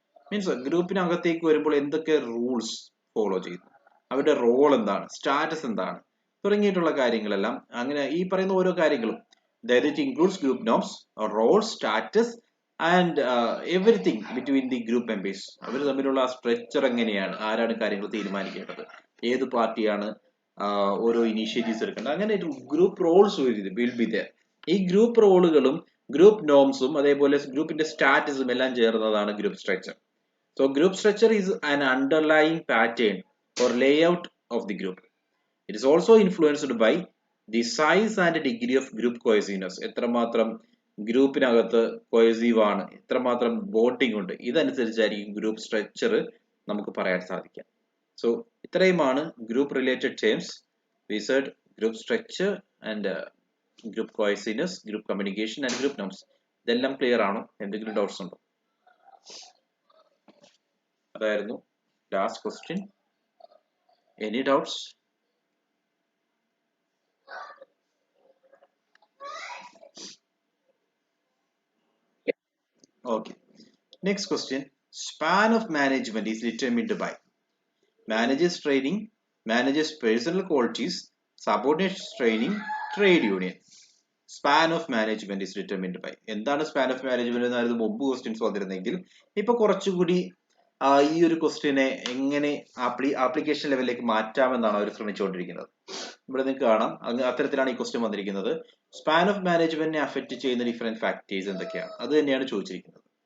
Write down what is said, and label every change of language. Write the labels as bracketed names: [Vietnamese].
[Malayalam] Means ഗ്രൂപ്പിനകത്തേക്ക് വരുമ്പോൾ എന്തൊക്കെ rules follow ചെയ്യുന്നു, അവരുടെ റോൾ എന്താണ്, സ്റ്റാറ്റസ് എന്താണ്, തുടങ്ങിയിട്ടുള്ള കാര്യങ്ങളെല്ലാം അങ്ങനെ ഈ പറയുന്ന ഓരോ കാര്യങ്ങളും [English] it includes group norms, role, status and everything between the group members. [Malayalam] അവർ തമ്മിലുള്ള സ്ട്രക്ചർ എങ്ങനെയാണ്, ആരാണ് കാര്യങ്ങൾ തീരുമാനിക്കേണ്ടത്, ഏത് പാർട്ടിയാണ് ഓരോ ഇനീഷ്യേറ്റീവ്സ് എടുക്കേണ്ടത്, അങ്ങനെ group Rolls [English] Will be there. [Malayalam] ഈ ഗ്രൂപ്പ് റോളുകളും ഗ്രൂപ്പ് നോംസും അതേപോലെ ഗ്രൂപ്പിന്റെ സ്റ്റാറ്റസും എല്ലാം ചേർന്നതാണ് group structure. [English] So group structure is an underlying pattern or layout of the group. It is also influenced by the size and degree of group cohesiveness. [Malayalam] എത്രമാത്രം ഗ്രൂപ്പിനകത്ത് cohesive ആണ്, എത്രമാത്രം bonding ഉണ്ട്, ഇതനുസരിച്ചായിരിക്കും group structure നമുക്ക് പറയാൻ സാധിക്കുക. [English] So ഇത്രയുമാണ് group related terms. We said group structure and group cohesiveness, group communication and group norms. [Malayalam] ഇതെല്ലാം clear ആണോ? എന്തെങ്കിലും ഡൗട്ട്സ് ഉണ്ടോ? അതായിരുന്നു last question. [English] Any doubts? Okay. Next question. Span of management is determined by managers training, managers personal qualities, subordinates training, trade union. Span of management is determined by. [Malayalam] എന്താണ് span of management എന്നായിരുന്നു മുമ്പ് questions വന്നിരുന്നെങ്കിൽ ഇപ്പൊ കുറച്ചുകൂടി ഈ ഒരു ക്വസ്റ്റ്യനെ എങ്ങനെ application ലെവലിലേക്ക് മാറ്റാമെന്നാണ് അവർ ശ്രമിച്ചുകൊണ്ടിരിക്കുന്നത്. ഇവിടെ നിങ്ങൾക്ക് കാണാം അത്തരത്തിലാണ് ഈ ക്വസ്റ്റ്യൻ വന്നിരിക്കുന്നത്. സ്പാൻ ഓഫ് മാനേജ്മെന്റിനെ അഫക്ട് ചെയ്യുന്ന ഡിഫറെന്റ് ഫാക്ടേഴ്സ് എന്തൊക്കെയാണ് അത് തന്നെയാണ് ചോദിച്ചിരിക്കുന്നത്.